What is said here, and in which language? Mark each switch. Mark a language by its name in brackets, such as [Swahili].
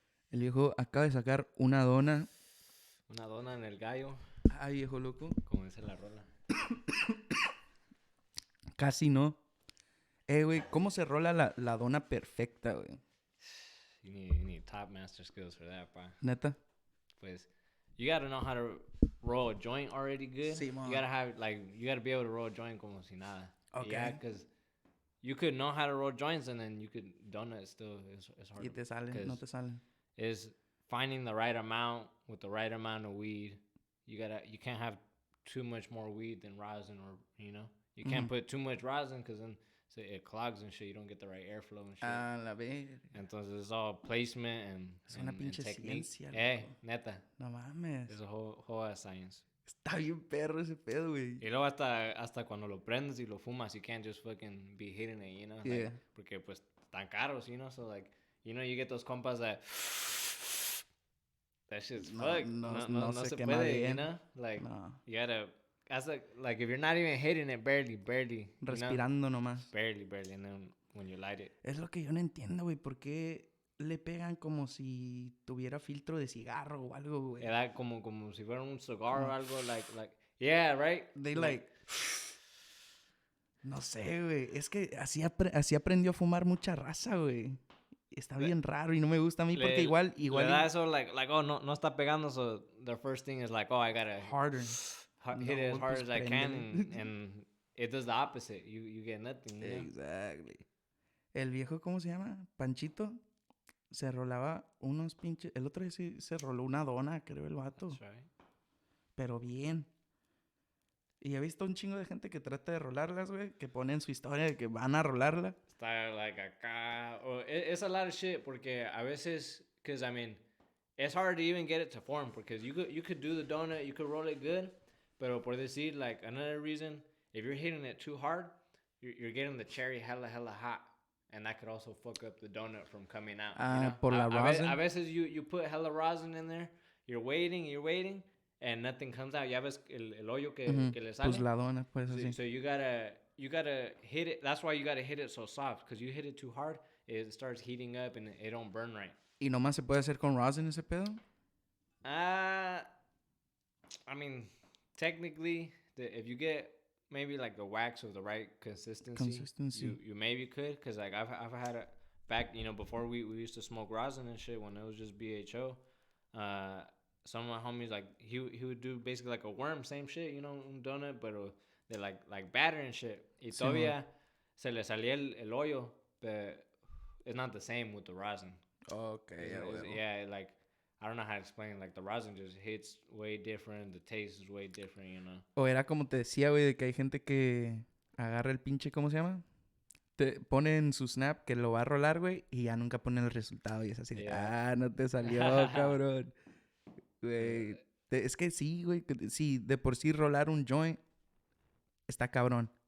[Spanish] El viejo acaba de sacar una dona. Una dona en el gallo, Ay, viejo loco. como dice la rola. Casi no. Güey, ¿cómo se rola la dona perfecta, güey? [English] You need top master skills for that, pa. [Spanish] Neta. Pues, [English] you gotta know how to roll a joint already good. [Spanish] Sí, man. [English] You gotta be able to roll a joint [Spanish] como si nada. [English] Okay. Yeah, because you could know how to roll joints and then you could donut still is hard. [Spanish] Y te salen, no te salen. [English] Is finding the right amount with the right amount of weed. You can't have too much more weed than rosin, or you can't put too much rosin because then it clogs and shit. You don't get the right airflow and shit. [Spanish] La verga. Entonces [English] it's all placement and [Spanish] es una pinche [English] technique. [Spanish] ciencia, Neta. No mames. [English] It's a whole ass science. [Spanish] Está bien perro ese pedo, güey. Y luego hasta cuando lo prendes y lo fumas, [English] you can't just fucking be hitting it, Yeah. Like, [Spanish] porque pues tan caros, [English] so like, you get those compas that shit's fucked. [Spanish] No se puede, bien. [English] Like, [Spanish] no. [English] you gotta, like if you're not even hitting it, barely. [Spanish] Respirando nomás. [English] Barely, and then when you light it. [Spanish] Es lo que yo no entiendo, güey. ¿Por qué le pegan como si tuviera filtro de cigarro o algo, güey? Era como si fuera un cigar o algo, [English] like, yeah, right? They like... [Spanish] No sé, güey. Es que así aprendió a fumar mucha raza, güey. Está bien raro y no me gusta a mí porque igual... Le da eso, [English] like, oh, [Spanish] no está pegando, [English] so the first thing is like, oh, I gotta... Harder. Hit it as hard as I can, and it does the opposite. You get nothing. [Spanish] Exactly. El viejo, ¿cómo se llama? Panchito. Se rolaba unos pinches... El otro día sí se roló una dona, creo, el vato. [English] That's right. [Spanish] Pero bien. Y he visto un chingo de gente que trata de rolarlas, güey. Que ponen su historia de que van a rolarla. Está, [English] like, acá... It's a lot of shit, [Spanish] porque a veces... [English] Because, I mean, it's hard to even get it to form. Because you could do the donut, you could roll it good. [Spanish] Pero por decir, [English] like, another reason, if you're hitting it too hard, you're getting the cherry hella hot. And that could also fuck up the donut from coming out. [Spanish] Por la rosin. A veces [English] you put hella rosin in there, you're waiting, and nothing comes out. [Spanish] Ya ves el hoyo que le sale. Pues la dona, pues así. [English] So you gotta hit it. That's why you gotta hit it so soft, because you hit it too hard, it starts heating up and it don't burn right. [Spanish] ¿Y nomás se puede hacer con rosin ese pedo? [English] I mean, technically, if you get maybe like the wax of the right consistency. You maybe could, because like I've had a back, you know, before we used to smoke rosin and shit when it was just BHO. Some of my homies, like he would do basically like a worm, same shit, you know, un donut, but they like batter and shit. [Spanish] Y todavía se le salía el hoyo, [English] but it's not the same with the rosin. Okay, yeah, like I don't know how to explain. Like the rosin just hits way different. The taste is way different, you know. [Spanish] O era como te decía, güey, de que hay gente que agarra el pinche, ¿cómo se llama? Te pone en su snap que lo va a rolar, güey, y ya nunca pone el resultado. Y es así de, no te salió, cabrón. Güey. Es que sí, güey. Sí, de por sí rolar un joint está cabrón.